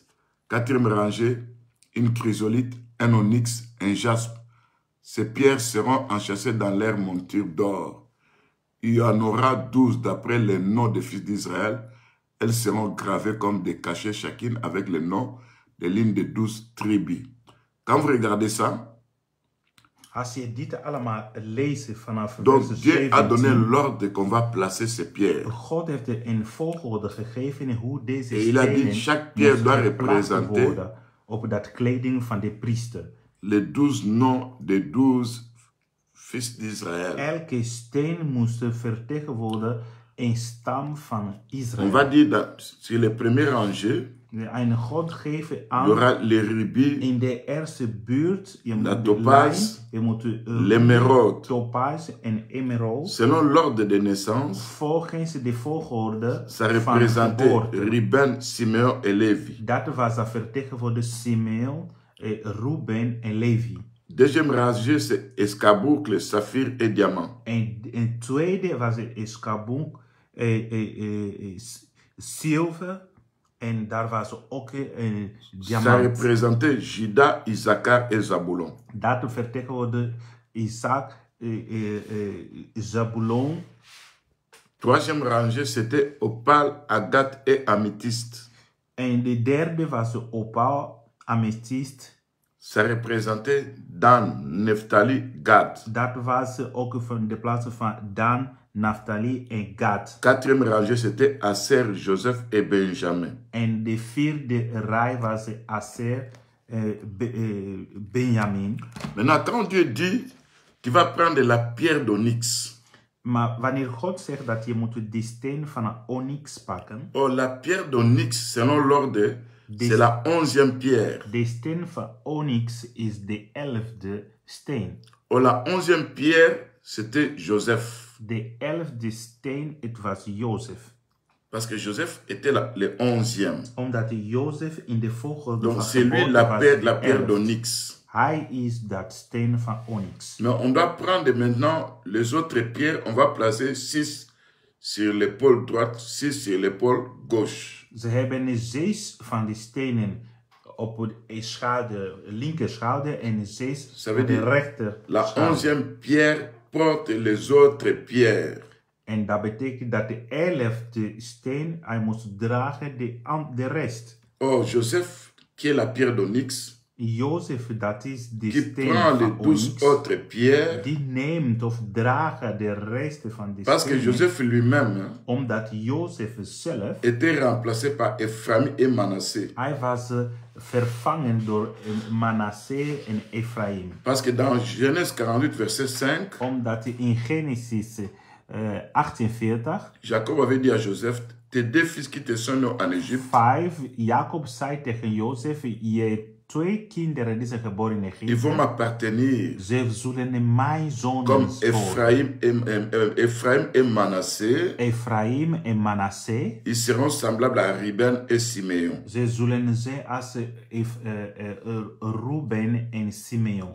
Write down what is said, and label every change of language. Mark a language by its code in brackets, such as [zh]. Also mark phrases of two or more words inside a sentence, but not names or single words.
[fr] Quatrième rangée, une chrysolite, un onyx, un jaspe. Ces pierres seront enchâssées dans leur monture d'or. Il y en aura 12 d'après les noms des fils d'Israël. Elles seront gravées comme des cachets chacune avec le nom des lignes de 12 tribus. Quand vous regardez ça, [nl] Als je dit allemaal leest vanaf [fr] donc vers Dieu a donné 17, l'ordre qu'on va placer ces pierres. [nl] God heeft een volgorde gegeven hoe deze [fr] Et il a dit, [nl] stenen [fr] chaque pierre [nl] moesten [fr] doit [nl] geplaatst [fr] représenter [nl] worden op dat kleding van de priester. [fr] les 12 noms des 12 fils d'Israël. [nl] Elke steen moest vertegenwoordigen een stam van [fr] On va [nl] Israël. [fr] dire, sur les premières rangées, [nl] En God geeft [fr] il y [nl] aan [fr] aura les rubis, [nl] in de eerste buurt, je [fr] la [nl] moet de [fr] topaze, [nl] lijn, je moet de [fr] l'émeraude. [nl] topaz en emerald. [fr] Selon l'ordre de naissance, [nl] Volgens de volgorde [fr] ça [nl] van [fr] représentait [nl] geboorte. [fr] Ruben, Simeon et Lévi. [nl] Dat was dat vertegenwoordigde Simeon, Ruben en Levi. [fr] Deuxième rangée, c'est escarboucle, saphir et diamant. [nl] En tweede was het Eskabon, zilver. En daar was ook een [fr] Ça [nl] diamant. [fr] représentait Juda, Issachar et Zabulon. [nl] Dat vertegenwoordigde Isaac, Zabulon. [fr] Troisième rangée, c'était opale, agate et améthyste. [nl] En de derde was de opal, amethyst. [fr] Ça représentait Dan, Nephtali, Gad. [nl] Dat was ook van de plaatsen van Dan, Naphtali en Gad. [fr] Quatrième rangée, c'était Aser, Joseph et Benjamin. [nl] En de vierde rij was Aser, Benjamin. [fr] Maintenant, quand Dieu dit, tu vas prendre la pierre d'onyx. [nl] Maar wanneer God zegt dat je moet de steen van een onyx pakken, [fr] Oh, la pierre d'onyx, selon l'ordre, c'est la 11e pierre. [nl] de steen van onyx is de 11e steen. [fr] Oh, la 11e pierre, c'était Joseph. [nl] De 11e steen, het was Jozef. [fr] Parce que Joseph était le 11e. [nl] Omdat Jozef in de volgorde [fr] Donc [nl] van [fr] c'est lui [nl] geboorte [fr] la [nl] was [fr] pierre [nl] de 11e. [fr] d'onyx. [nl] Hij is dat steen van onyx. [fr] Mais on doit prendre maintenant les autres pierres. On va placer 6 sur l'épaule droite, 6 sur l'épaule gauche. [nl] Ze hebben 6 van die stenen op de schouder, linker schouder en 6 [fr] Ça veut [nl] op de [fr] dire [nl] rechter [fr] la [nl] schouder. [fr] 11e pierre porte les autres pierres. [nl] En dat betekent dat de 11e steen, hij moest dragen de rest. [fr] Oh, Joseph, qui est la pierre d'onyx, [nl] Jozef, dat is de [fr] qui [nl] steen [fr] prend les [nl] van [fr] 12 [nl] onyx, [fr] autres pierres, [nl] die neemt of dragen de rest van de [fr] parce que [nl] stenen. [fr] Joseph lui-même [nl] Omdat Jozef zelf, [fr] était remplacé par Ephraim et Manassé. [nl] hij was vervangen door Manasseh en Ephraim. [fr] Parce que dans Genèse 48, verset 5, [nl] Omdat in Genesis 48, [fr] Jacob avait dit à Joseph, tes 2 fils qui te sont nés en Égypte, [nl] 5, Jacob zei tegen Jozef, je 2 kinderen die zijn geboren in [fr] ils [nl] Egypte, [fr] vont m'appartenir [nl] ze zullen mijn zonen [fr] comme [nl] sporen. [fr] Ephraim et Manassé. [nl] Ephraim en Manasseh, [fr] Ils seront semblables à Ruben et Simeon. [nl] ze zullen zijn als Ruben en Simeon.